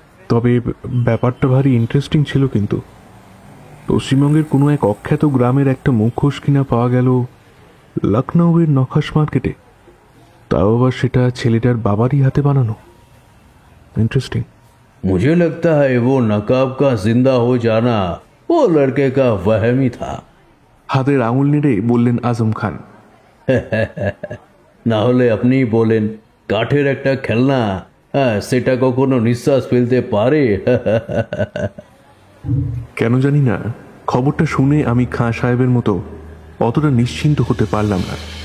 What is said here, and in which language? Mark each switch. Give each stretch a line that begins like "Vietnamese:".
Bangla: তবে ব্যাপারটা ভারী ইন্টারেস্টিং ছিল। কিন্তু পশ্চিমবঙ্গের কোনো এক অখ্যাত গ্রামের একটা মুখোশ কিনা পাওয়া গেল লখনৌয়ের নখাস মার্কেটে, তাও আবার সেটা ছেলেটার বাবারই হাতে বানানো।
English: Interesting.
Hindi: मुझे लगता है वो नकाब का जिंदा हो जाना वो लड़के का वहम ही था।
Bangla: হাতের আঙুল নেড়ে বললেন আজম খান। না হলে আপনি বলেন কাঠের একটা খেলনা, সেটা কখনো নিঃশ্বাস ফেলতে পারে? কেন জানি না, খবরটা শুনে আমি খাঁ সাহেবের মতো অতটা নিশ্চিন্ত হতে পারলাম না।